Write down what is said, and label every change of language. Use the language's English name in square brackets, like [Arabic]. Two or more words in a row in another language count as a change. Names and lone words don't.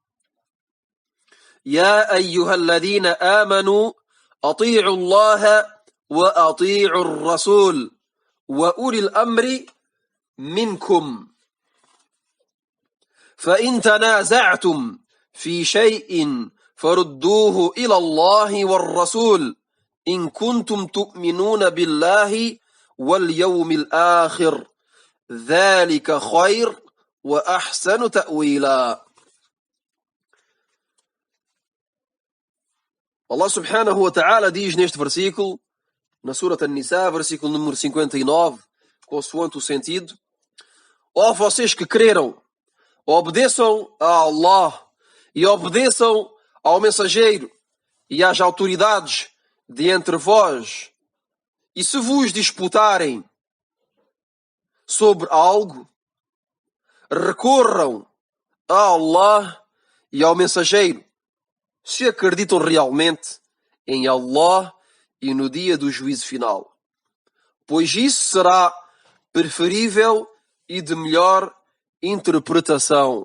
[Arabic] يا أيها الذين آمنوا أطيعوا الله وأطيعوا الرسول وأولي الأمر منكم فإن تنازعتم في شيء فردوه إلى الله والرسول إن كنتم تؤمنون بالله واليوم الآخر ذلك خير وأحسن تأويلا. الله سبحانه وتعالى [Portuguese] diz neste versículo, na Surat An-Nisa, versículo número 59, consoante o sentido: ó vocês que creram, obedeçam a Allah e obedeçam ao mensageiro e às autoridades de entre vós, e se vos disputarem sobre algo, recorram a Allah e ao mensageiro, se acreditam realmente em Allah e no dia do juízo final, pois isso será preferível e de melhor interpretação.